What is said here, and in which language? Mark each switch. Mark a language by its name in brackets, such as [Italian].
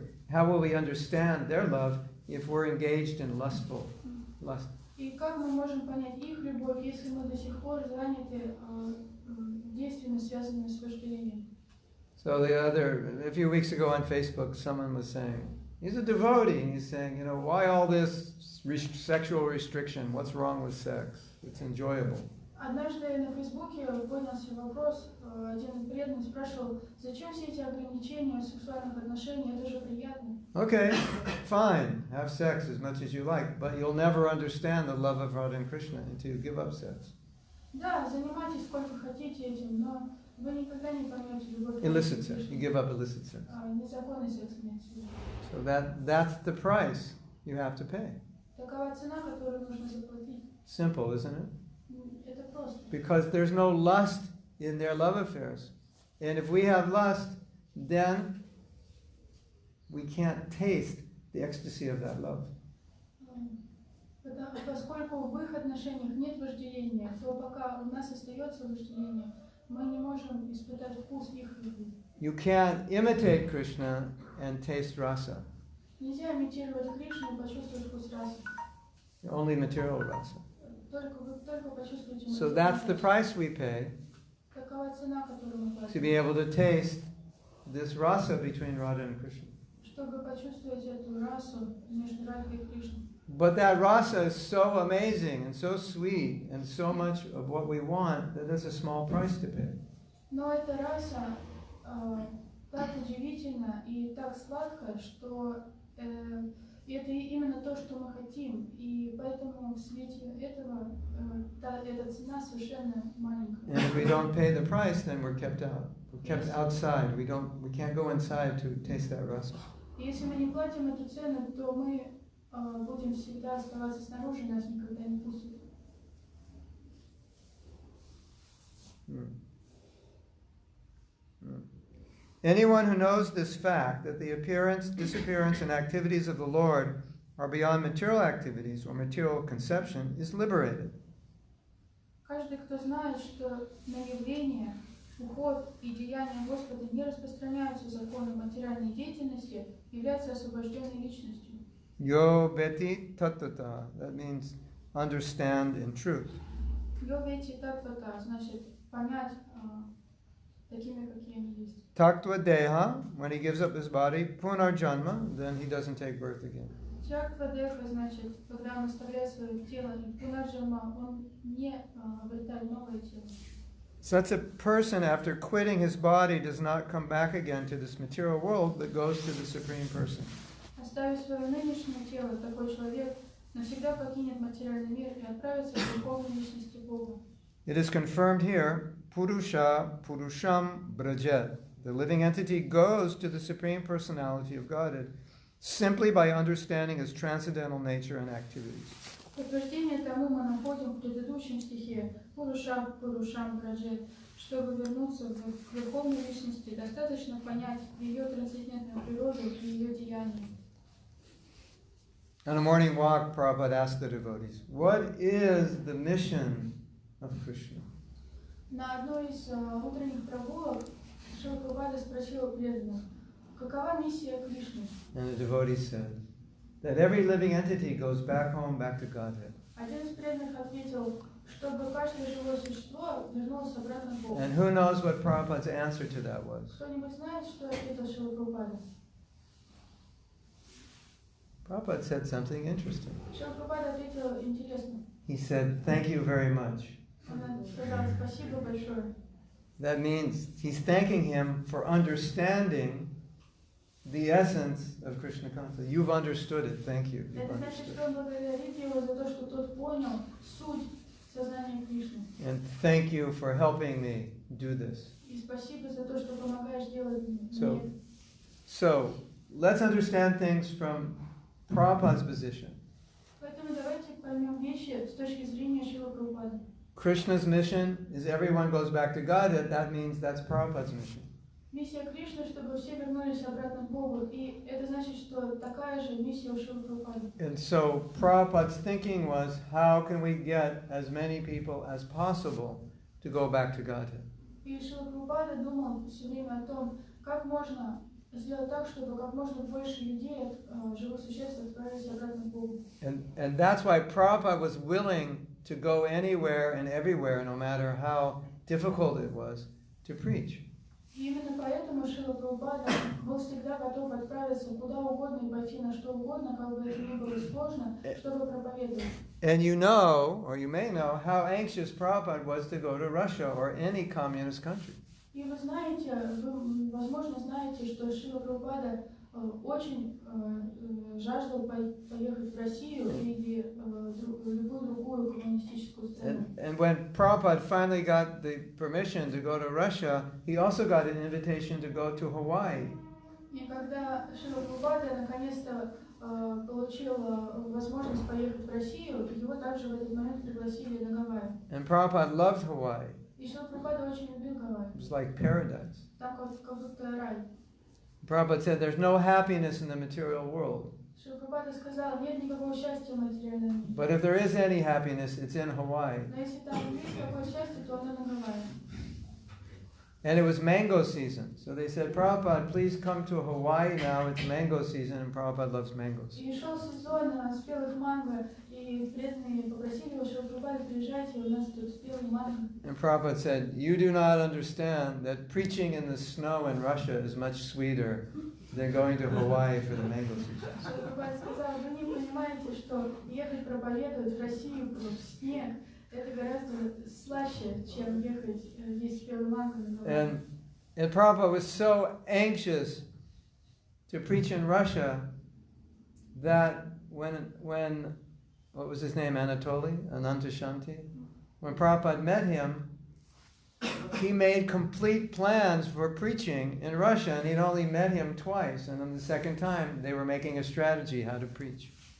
[English] How will we understand their love if we're engaged in lust? [Russian] И как мы можем понять их любовь, если мы до сих пор заняты действиями, связанными с вожделением? [English] So a few weeks ago on Facebook, someone was saying, he's a devotee, and he's saying, why all this sexual restriction? What's wrong with sex? It's enjoyable. [Russian] Однажды на Фейсбуке поднялся вопрос, один преданный спрашивал, зачем все эти ограничения сексуальных отношений, это же приятно. [English] Okay, fine, have sex as much as you like, but you'll never understand the love of Radha and Krishna until you give up sex. [Russian] Да, занимайтесь сколько хотите этим, но вы никогда не поймете любовь. [English] Illicit sex, you give up illicit sex. [Russian] Незаконный секс имеется в виду. [English] So that's the price you have to pay. [Russian] Такова цена, которую нужно заплатить. [English] Simple, isn't it? [Russian] Это просто. [English] Because there's no lust in their love affairs. And if we have lust, then we can't taste the ecstasy of that love. [Russian] Поскольку в их отношениях нет вожделения, то пока у нас остается вожделение, мы не можем испытать вкус их любви. [English] You can't imitate Krishna and taste rasa. [Russian] Нельзя имитировать Кришну и почувствовать вкус расы. [English] Only material rasa. [Russian] Только почувствуйте. [English] So that's the price we pay [Russian] Такова цена, которую мы платим. [English] to be able to taste this rasa between Radha and Krishna. [Russian] Чтобы почувствовать эту расу между Радхой и Кришной. [English] But that rasa is so amazing and so sweet and so much of what we want that there's a small price to pay. [Russian] Но эта раса так удивительна и так сладкая, что это именно то, что мы хотим, и поэтому в свете этого эта цена совершенно маленькая. [English] And if we don't pay the price, then we're kept out. We're kept outside. We can't go inside to taste that rasa. [Russian] И если мы не платим эту цену, то мы будем всегда оставаться снаружи, нас никогда не пустят. [English] Anyone who knows this fact, that the appearance, disappearance, and activities of the Lord are beyond material activities or material conception, is liberated. [Russian] Каждый, кто знает, что на явление, уход и деяния Господа не распространяются законы материальной деятельности, является освобожденной личностью. [Sanskrit] Yo beti tattva, [English] that means understand in truth. [Sanskrit] Йо вети таттвата, [Russian] значит понять такими, какие они есть. [English] Taktva deha, when he gives up his body, punarjanma, then he doesn't take birth again. [Russian] Тяктва деха, значит, когда он оставляет свое тело, и пунарджама, он не обретает новое тело. [English] Such a person, after quitting his body, does not come back again to this material world, but goes to the Supreme Person. [Russian] Оставив свое нынешнее тело, такой человек навсегда покинет материальный мир и отправится к духовной личности Бога. [English] It is confirmed here, [Sanskrit] puruṣa puruṣam brajet. [English] The living entity goes to the Supreme Personality of Godhead simply by understanding his transcendental nature and activities. [Russian] Подтверждение тому мы находим в предыдущем стихе [Sanskrit] «Puruṣa puruṣam brajet». [Russian] Чтобы вернуться к верховной личности, достаточно понять ее трансцендентную природу и ее деяния. [English] On a morning walk, Prabhupada asked the devotees, what is the mission of Krishna? [Russian] На одной из утренних прогулок Шрила Прабхупада спросил преданных, какова миссия Кришны? [English] And the devotees said, that every living entity goes back home, back to Godhead. [Russian] Один из преданных ответил, чтобы каждое живое существо вернулось обратно к Богу. [English] And who knows what Prabhupada's answer to that was? [Russian] Кто-нибудь знает, что ответил Шрила Прабхупада? [English] Prabhupada said something interesting. [Russian] Шрила Прабхупада ответил интересно. [English] He said, thank you very much. [Russian] Она сказала спасибо большое. [English] That means he's thanking him for understanding the essence of Krishna consciousness. You've understood it. Thank you. You've [Russian] Это значит, [English] understood. [Russian] что он благодарит его за то, что тот понял суть сознания Кришны. [English] And thank you for helping me do this. [Russian] И спасибо за то, что помогаешь делать мне. [English] So let's understand things from Prabhupada's position. [Russian] Поэтому давайте поймем вещи с точки зрения Шрилы Прабхупады. [English] Krishna's mission is everyone goes back to Godhead. That means that's Prabhupada's mission. [Russian] Миссия Кришны, чтобы все вернулись обратно к Богу. И это значит, что такая же миссия у Шрилы Прабхупады. [English] And so Prabhupada's thinking was, how can we get as many people as possible to go back to Godhead? [Russian] И Шрила Прабхупада думал все время о том, как можно сделать так, чтобы как можно больше людей, живых существ, отправились обратно к Богу. [English] And that's why Prabhupada was willing to go anywhere and everywhere, no matter how difficult it was, to preach. [Russian] И именно поэтому Шрила Прабхупада был всегда готов отправиться куда угодно и пойти на что угодно, как бы это ни было сложно, чтобы проповедовать. [English] And you know, or you may know, how anxious Prabhupada was to go to Russia or any communist country. [Russian] И вы знаете, вы, возможно, знаете, что Шрила Прабхупада очень жаждал поехать в Россию или любую другую коммунистическую страну. [English] And when Prabhupada finally got the permission to go to Russia, he also got an invitation to go to Hawaii. [Russian] И когда Шрила Прабхупада наконец-то получил возможность поехать в Россию, его также в этот момент пригласили на Гавайи. [English] And Prabhupada loved Hawaii. [Russian] И Шрила Прабхупада очень любил Гавайи. [English] It was like paradise. [Russian] Там как будто рай. [English] Prabhupada said there's no happiness in the material world. [Russian] Шрила Прабхупада сказал, нет никакого счастья в материальном мире. [English] But if there is any happiness, it's in Hawaii. [Russian] Но если там есть такое счастье, то оно на Гавайи. [English] And it was mango season. So they said, Prabhupada, please come to Hawaii now. It's mango season, and Prabhupada loves mangoes. [Russian] И шел сезон спелых манго, и преданные попросили его, Шрила Прабхупада, приезжайте, у нас тут спелые манго. [English] And Prabhupada said, you do not understand that preaching in the snow in Russia is much sweeter than going to Hawaii for the mango season. [Russian] Шрила Прабхупада сказал, вы не понимаете, что ехать проповедовать в Россию в снег, это гораздо слаще, чем ехать есть спелый манго на Гавайи. [English] And Prabhupada was so anxious to preach in Russia that when what was his name, Anatoly, Anantashanti? When Prabhupada met him, he made complete plans for preaching in Russia, and he'd only met him twice, and on the second time they were making a strategy how to preach.